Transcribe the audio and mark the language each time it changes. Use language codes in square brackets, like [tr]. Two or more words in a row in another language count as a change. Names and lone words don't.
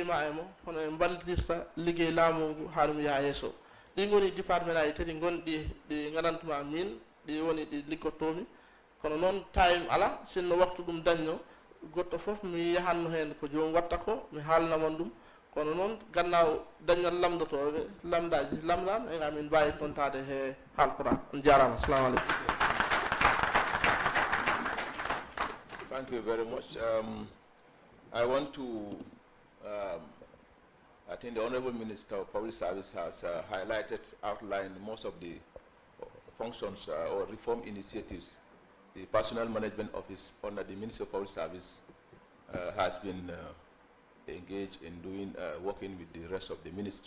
[ff] ma e mo hono e ballidirta liggey laamu ngu ha ɗum yaha yesso ɗi goni département aji tati gonɗi ɗi gandantuma min ɗi woni ɗi liggottomi kono noon time ala sinno waktu ɗum dañno goɗɗo fof mi yahanno hen ko jomum watta ko mi haalnamon ɗum kono noon gannaaw dañal lamdotoɓe lamdaji lamdam e amin mbawi tontade he haalpora on jarama [ar] السلام عليكم. [en] Thank you very much. I want to I think the Honorable Minister of Public Service has outlined most of the functions or reform initiatives the Personnel Management Office under the Ministry of Public Service has been engaged in doing, working with the rest of the ministry.